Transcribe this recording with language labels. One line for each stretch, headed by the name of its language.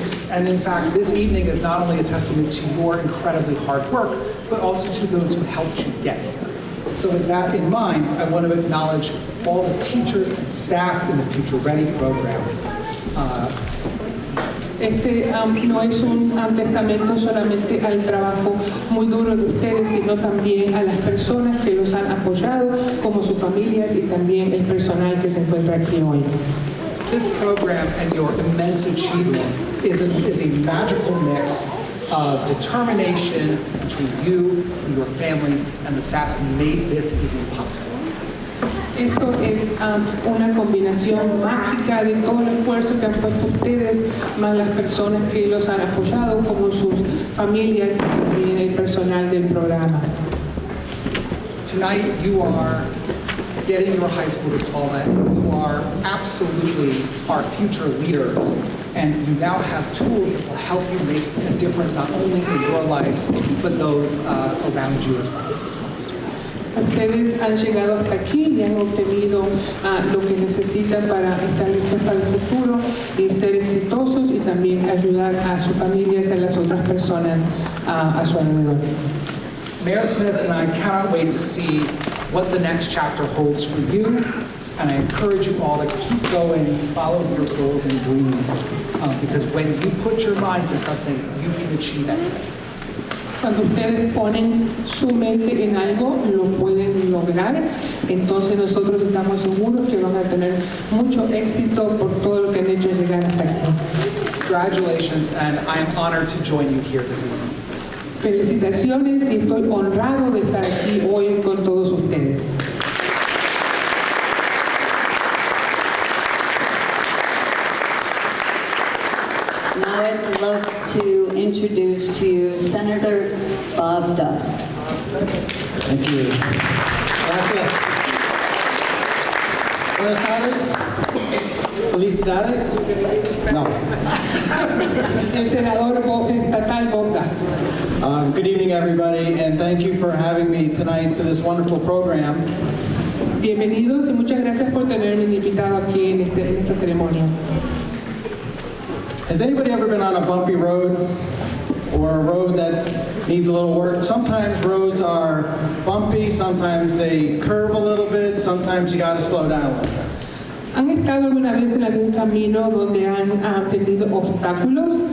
English: And in fact, this evening is not only a testament to your incredibly hard work, but also to those who helped you get here. So with that in mind, I want to acknowledge all the teachers and staff in the Future Ready program.
Spanish: Este no es un testamento solamente al trabajo muy duro de ustedes, sino también a las personas que los han apoyado, como sus familias y también el personal que se encuentra aquí hoy.
English: This program and your immense achievement is a magical mix of determination between you and your family and the staff who made this even possible.
Spanish: Esto es una combinación mágica de todo el esfuerzo que han puesto ustedes, más las personas que los han apoyado, como sus familias y también el personal del programa.
English: Tonight you are getting your high school diploma. You are absolutely our future leaders, and you now have tools that will help you make a difference not only in your lives, but those around you as well.
Spanish: Ustedes han llegado hasta aquí y han obtenido lo que necesitan para estar listos para el futuro y ser exitosos y también ayudar a sus familias y a las otras personas a su alrededor.
English: Mayor Smith and I cannot wait to see what the next chapter holds for you, and I encourage you all to keep going, follow your goals and dreams, because when you put your mind to something, you can achieve anything.
Spanish: Cuando ustedes ponen su mente en algo, lo pueden lograr. Entonces nosotros estamos seguros que van a tener mucho éxito por todo lo que han hecho llegar hasta aquí.
English: Congratulations, and I am honored to join you here this evening.
Spanish: Felicitaciones y estoy honrado de estar aquí hoy con todos ustedes.
English: Now I'd love to introduce to you Senator Bob Duff. Thank you.
Spanish: Gracias. Buenas tardes. Felicidades. No. El senador estatal Bob.
English: Good evening, everybody, and thank you for having me tonight to this wonderful program.
Spanish: Bienvenidos y muchas gracias por tenerme invitado aquí en esta ceremonia.
English: Has anybody ever been on a bumpy road or a road that needs a little work? Sometimes roads are bumpy, sometimes they curve a little bit, sometimes you got to slow down a little bit.
Spanish: ¿Han estado alguna vez en algún camino donde han tenido obstáculos?